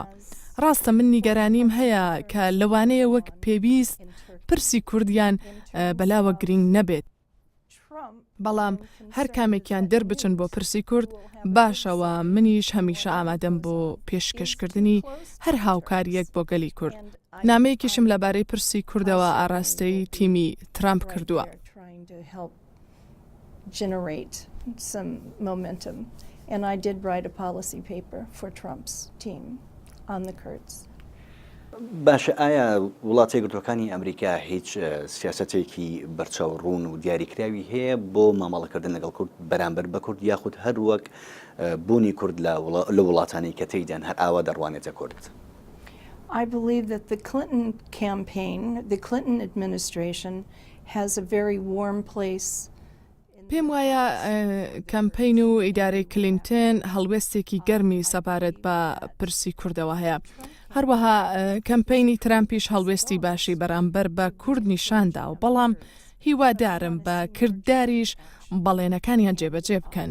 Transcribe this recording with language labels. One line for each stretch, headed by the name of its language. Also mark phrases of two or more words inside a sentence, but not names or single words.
Central Kurdish: ڕاستە من نیگەرانیم هەیە کە لەوانەیە وەک پێویست پرسی کوردیان بەلاوە گرنگ نەبێت. بەڵام هەر کامێکیان دەربچن بۆ پرسی کورد باشەوە منیش هەمیشە ئامادەم بۆ پێشکەشکردنی هەر هاوکاریەک بۆ گەلی کورد. نامەیەکیشم لەبارەی پرسی کوردەوە ئاراستەی تیمی ترامپ کردووە.
English: And I did write a policy paper for Trump's team on the Kurds.
Central Kurdish: باشە ئایا وڵاتە یەکگرتووەکانی ئەمریکا هیچ سیاسەتێکی بەرچاوڕوون و دیاریکراوی هەیە بۆ مامەڵەکردن لەگەڵ کورد بەرامبەر بە کورد یاخود هەر وەک بوونی کورد لە وڵاتانی کە تێیدان هەر ئاوا دەڕوانێتە کورد؟
English: I believe that the Clinton campaign, the Clinton administration has a very warm place.
Central Kurdish: پێم وایە کەمپین و ئیدارەی کلینتن هەڵوێستێکی گەرمی سەبارەت بە پرسی کوردەوە هەیە. هەروەها کەمپینی ترامپیش هەڵوێستی باشی بەرامبەر بە کورد نیشاندا و بەڵام هیوادارم بە کردداریش بەڵێنەکانیان جێبەجێ بکەن.